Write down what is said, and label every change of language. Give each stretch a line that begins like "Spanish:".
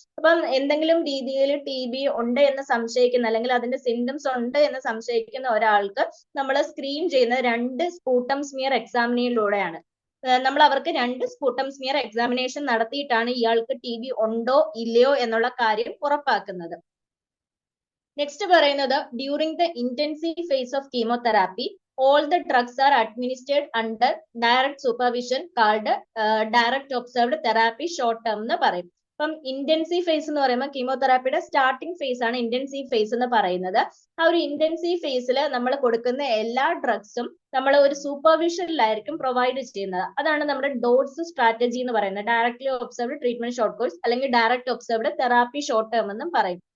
Malayalam: അപ്പം എന്തെങ്കിലും രീതിയിൽ TB ഉണ്ട് എന്ന് സംശയിക്കുന്ന, അല്ലെങ്കിൽ അതിന്റെ സിംറ്റംസ് ഉണ്ട് എന്ന് സംശയിക്കുന്ന ഒരാൾക്ക് നമ്മൾ സ്ക്രീൻ ചെയ്യുന്നത് 2 സ്പൂട്ടം സ്മിയർ എക്സാമിനയിലൂടെയാണ്. നമ്മൾ അവർക്ക് 2 സ്പൂട്ടം സ്മിയർ എക്സാമിനേഷൻ നടത്തിയിട്ടാണ് ഇയാൾക്ക് TB ഉണ്ടോ ഇല്ലയോ എന്നുള്ള കാര്യം ഉറപ്പാക്കുന്നത്. നെക്സ്റ്റ് പറയുന്നത്,
English: during the intensive phase of chemotherapy all the drugs are administered under direct supervision called direct observed therapy short term
Malayalam: എന്ന് പറയും. അപ്പം ഇന്റൻസീവ് ഫേസ് എന്ന് പറയുമ്പോൾ കീമോതെറാപ്പിയുടെ സ്റ്റാർട്ടിംഗ് ഫേസ് ആണ് ഇന്റൻസീവ് ഫേസ് എന്ന് പറയുന്നത്. ആ ഒരു ഇന്റൻസീവ് ഫേസിൽ നമ്മൾ കൊടുക്കുന്ന എല്ലാ ഡ്രഗ്സും നമ്മൾ ഒരു സൂപ്പർവിഷനിലായിരിക്കും പ്രൊവൈഡ് ചെയ്യുന്നത്. അതാണ് നമ്മുടെ ഡോട്ട്സ് സ്ട്രാറ്റജി എന്ന് പറയുന്നത്. Directly observed treatment short course അല്ലെങ്കിൽ direct observed therapy short term എന്നും പറയും.